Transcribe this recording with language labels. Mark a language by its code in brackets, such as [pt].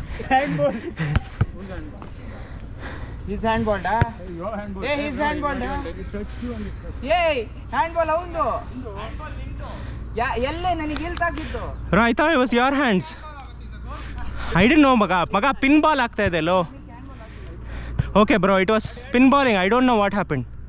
[en] Handball. His handball, da? Your handball. Hey, his handball, da? Hey, handball avundo. [kn] Handball nimdu. Ya, elle nanige ಇಲ್ಲಿ ತಾಕಿತ್ತು. [en] Bro, I thought it was your hands. I didn't know, [kn] ಮಗ pin ball ಆಗ್ತಾ ಇದೆ low. [en] Okay bro, it was pin balling. I don't know what happened.